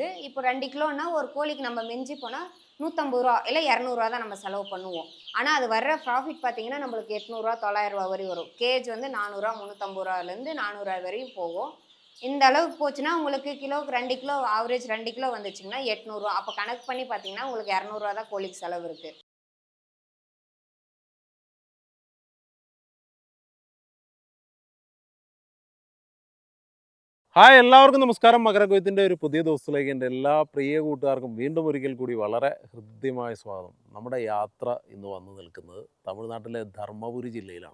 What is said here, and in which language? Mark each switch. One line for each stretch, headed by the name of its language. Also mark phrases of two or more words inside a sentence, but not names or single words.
Tamil: இப்போ 2 கிலோன்னா ஒரு கோழிக்கு நம்ம மிஞ்சி போனால் 150 ரூபா இல்லை 200 ரூபா தான் நம்ம செலவு பண்ணுவோம். ஆனால் அது வர்ற ப்ராஃபிட் பார்த்தீங்கன்னா நம்மளுக்கு 800 ரூபா 900 ரூபா வரை வரும். கேஜ் வந்து 400 ரூபா 350 ரூபாலேருந்து 400 ரூபா வரையும் போகும். இந்த அளவுக்கு போச்சுன்னா உங்களுக்கு கிலோவுக்கு 2 கிலோ ஆவரேஜ் 2 கிலோ வந்துச்சுங்கன்னா 800 ரூபா. அப்போ கணக்கு பண்ணி பார்த்தீங்கன்னா உங்களுக்கு 200 ரூபா தான் கோழிக்கு செலவு இருக்குது.
Malayalam: ഹായ് എല്ലാവർക്കും നമസ്കാരം. മകരക്കൊയ്ത്തിൻ്റെ ഒരു പുതിയ ദിവസത്തിലേക്ക് എൻ്റെ എല്ലാ പ്രിയ കൂട്ടുകാർക്കും വീണ്ടും ഒരിക്കൽ കൂടി വളരെ ഹൃദ്യമായ സ്വാഗതം. നമ്മുടെ യാത്ര ഇന്ന് വന്നു നിൽക്കുന്നത് തമിഴ്നാട്ടിലെ ധർമ്മപുരി ജില്ലയിലാണ്.